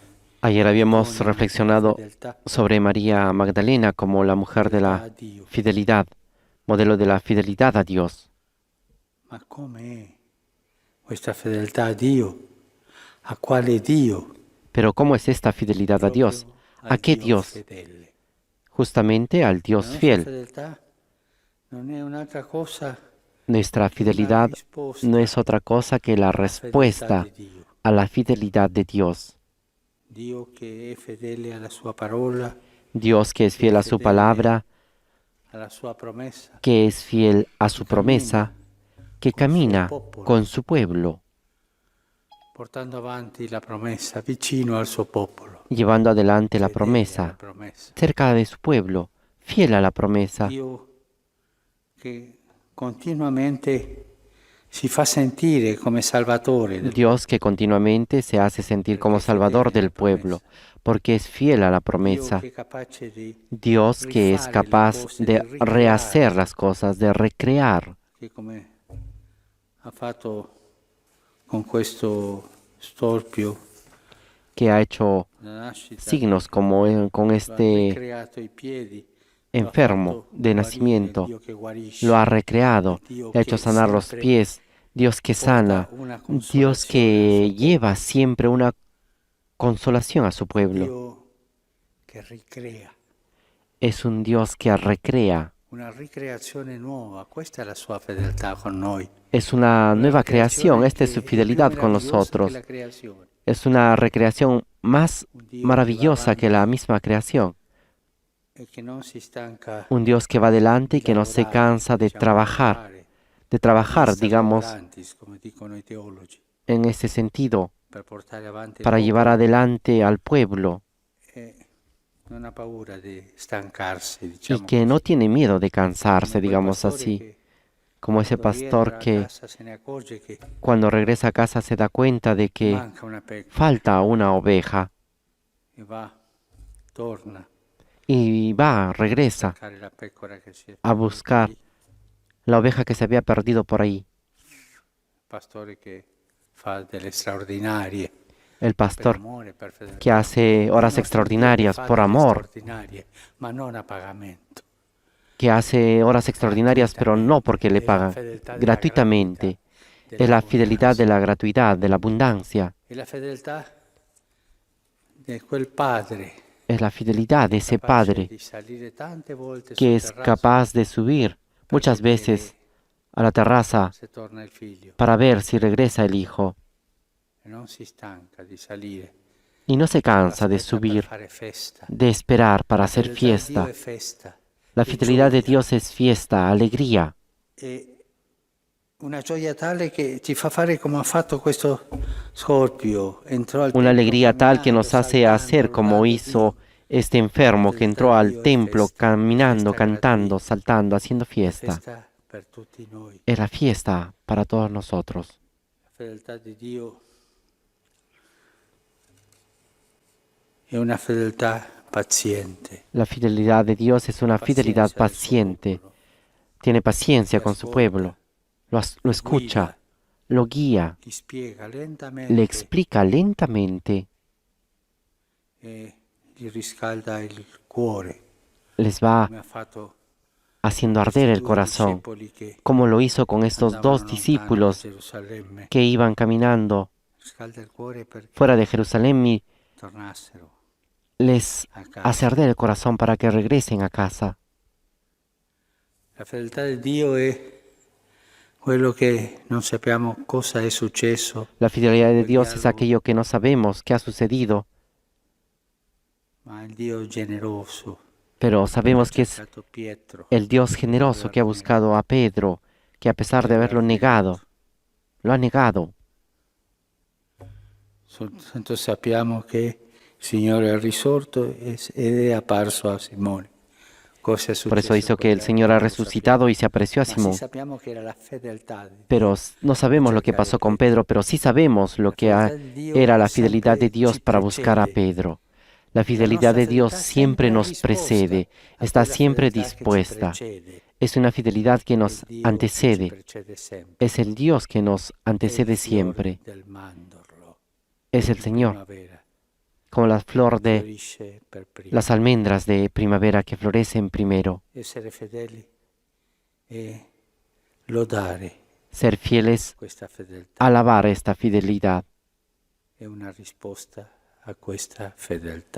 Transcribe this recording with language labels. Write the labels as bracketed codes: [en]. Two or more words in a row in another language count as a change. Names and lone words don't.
[es] Ayer habíamos reflexionado sobre María Magdalena como la mujer de la fidelidad, modelo de la fidelidad a Dios. [it] Ma come questa fedeltà a Dio? A quale Dio? [es] Pero ¿cómo es esta fidelidad a Dios? ¿A qué Dios? Justamente al Dios fiel. Nuestra fidelidad no es otra cosa que la respuesta a la fidelidad de Dios. [it] Dio che è fedele alla sua parola, [es] Dios que es fiel a su palabra, [it] alla sua promessa, [es] que es fiel a su promesa, que camina con su pueblo, [it] portando avanti la promessa vicino al suo popolo. [es] llevando adelante la promesa cerca de su pueblo, fiel a la promesa. [it] Dio che continuamente si fa sentire come salvatore. [es] Dios que continuamente se hace sentir como salvador del pueblo, porque es fiel a la promesa. Dios que es capaz de rehacer las cosas, de recrear. [it] Che come ha fatto con questo storpio, [es] Que ha hecho signos como con este [it] creato i piedi, [es] enfermo de nacimiento, lo ha recreado, le ha hecho sanar los pies, Dios que sana, Dios que lleva siempre una consolación a su pueblo. [it] Dio che ricrea, [es] Es un Dios que recrea, [it] una ricreazione nuova, questa è la sua fedeltà con noi. [es] es una nueva creación, esta es su fidelidad con nosotros. Es una recreación más maravillosa que la misma creación. [it] Che non si stanca [es] Un Dios que va adelante y que no se cansa de trabajar, digamos, [it] come dicono i teologi, [es] en ese sentido, [it] per portare avanti il [es] para llevar adelante al pueblo [it] e non ha paura di stancarsi, [es] y [it] diciamo [es] que no tiene miedo de cansarse, [it] Come quel [es] digamos [it] pastore [es] así, [it] che [es] como ese [it] quando [es] pastor [it] rientra a [es] que [it] casa se ne accorge che [es] cuando regresa a casa se da cuenta de que [it] manca una pecora [es] falta una oveja [it] e va, torna [es] y va, regresa [it] a cercare la pecora che si è [es] a buscar la oveja que se había perdido por ahí. [it] pastore che fa delle straordinarie [es] El [it] per [es] pastor [it] amore, per fedeltà. [es] que hace horas [it] Il nostro [es] extraordinarias [it] Dio fa [es] por [it] delle [es] amor, [it] straordinarie, ma non a pagamento. [es] que hace horas extraordinarias, pero no porque le pagan, gratuitamente. Es la fidelidad de la gratuidad, de la abundancia. [it] E la fedeltà di quel padre [es] Es la fidelidad de ese [it] capace [es] Padre [it] di salire tante volte [es] que [it] sul [es] es [it] terrazzo [es] capaz de subir muchas veces a la terraza [it] se torna il figlio [es] para ver si regresa el Hijo. [it] e non si stanca di salire, [es] Y no se cansa de [it] aspetta per [es] subir, [it] fare festa. [es] de esperar para [it] La [es] hacer [it] fedeltà di Dio [es] fiesta. [it] è festa, [es] La [it] è [es] fidelidad de [it] gioia. [es] Dios es fiesta, alegría. [it] E una gioia tale che ti fa fare come ha fatto questo Scorpio, entrò al [es] Una [it] tempio [es] alegría tal que nos hace [it] camminando, [es] hacer [it] saltando, [es] como [it] lodando [es] hizo [it] Dio. [es] este enfermo que entró al templo [it] Festa, [es] caminando, [it] festa [es] cantando, [it] gratuita, [es] saltando, haciendo fiesta. [it] festa per tutti noi. [es] Es la fiesta para todos nosotros. [it] La fedeltà di Dio è una fedeltà paziente. [es] La fidelidad de Dios es una fidelidad Paciencia del [it] suo [es] paciente. [it] popolo. [es] Tiene paciencia [it] Ti [es] con su [it] ascolta, [es] pueblo. Lo escucha, [it] guida, [es] lo guía, [it] ti spiega lentamente [es] le explica lentamente, [it] e gli riscalda il cuore, [es] les va [it] come ha fatto [es] haciendo arder el corazón, [it] discepoli che [es] como lo hizo con estos [it] andavano [es] dos [it] lontano [es] discípulos [it] da Gerusalemme. [es] que iban caminando [it] Riscalda il cuore perché [es] fuera de Jerusalén y [it] tornassero [es] les [it] a casa. [es] hace arder el corazón para que regresen a casa. [it] La fedeltà di Dio è quello che non sappiamo cosa è successo, [es] La fidelidad de Dios es aquello que no sabemos qué ha sucedido, [it] ma il Dio generoso. [es] pero sabemos que es [it] cercato Pietro, [es] el Dios generoso que ha buscado a Pedro, que a pesar de haberlo negado, lo ha negado. [it] soltanto sappiamo che il Signore è risorto ed è apparso a Simone. Cosa è successo? [es] Por eso hizo que el [it] quel [es] Señor [it] giorno? [es] ha [it] Non [es] lo resucitado y se apareció a [it] sappiamo. Ma [es] Simón. [it] sì sappiamo che era la fedeltà di Dio. [es] Pero no sabemos lo que pasó con Pedro, pero sí sabemos lo que era la fidelidad de Dios para buscar a Pedro. La fidelidad de Dios siempre nos precede, está siempre dispuesta. Es una fidelidad que nos antecede. Es el Dios que nos antecede siempre. Es el Señor, como la flor de las almendras de primavera que florecen primero. [it] Essere fedeli e lodare [es] Ser fieles, [it] questa fedeltà [es] alabar esta fidelidad. [it] è una risposta a questa fedeltà.